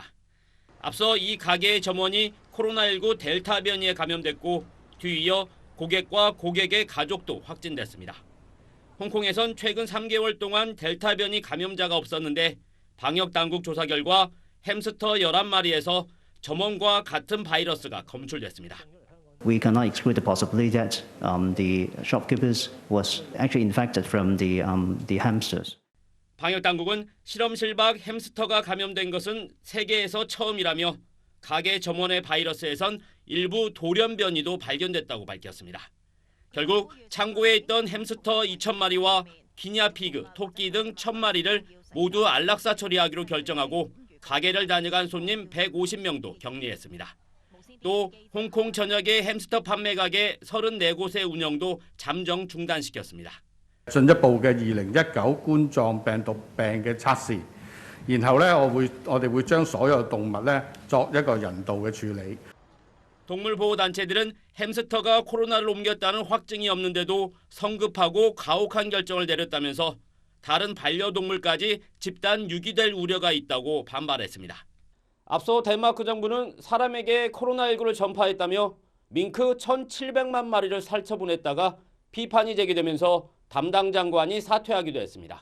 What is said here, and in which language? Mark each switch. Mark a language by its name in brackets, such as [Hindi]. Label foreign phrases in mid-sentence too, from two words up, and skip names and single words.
[Korean] 앞서 이 가게의 점원이 코로나19 델타 변이에 감염됐고 뒤이어 고객과 고객의 가족도 확진됐습니다. 홍콩에선 최근 3개월 동안 델타 변이 감염자가 없었는데 방역당국 조사 결과 햄스터 11마리에서 점원과 같은 바이러스가 검출됐습니다. [English] We cannot exclude the possibility that the shopkeepers was actually infected from the hamsters. [Korean] 방역당국은 실험실 밖 햄스터가 감염된 것은 세계에서 처음이라며 가게 점원의 바이러스에선 일부 돌연 변이도 발견됐다고 밝혔습니다. 결국 창고에 있던 햄스터 2,000마리와 기니아피그, 토끼 등 1,000마리를 모두 안락사 처리하기로 결정하고 가게를 다녀간 손님 150명도 격리했습니다. 또 홍콩 전역의 햄스터 판매 가게 34곳의 운영도 잠정 중단시켰습니다. [Cantonese] 進一步嘅2019冠狀病毒病嘅測試，然後咧我哋會將所有動物咧作一個人道嘅處理。 [Korean] 동물 보호 단체들은 햄스터가 코로나를 옮겼다는 확증이 없는데도 성급하고 가혹한 결정을 내렸다면서 다른 반려동물까지 집단 유기될 우려가 있다고 반발했습니다. 앞서 덴마크 정부는 사람에게 코로나19를 전파했다며 밍크 1,700만 마리를 살처분했다가 비판이 제기되면서 담당 장관이 사퇴하기도 했습니다.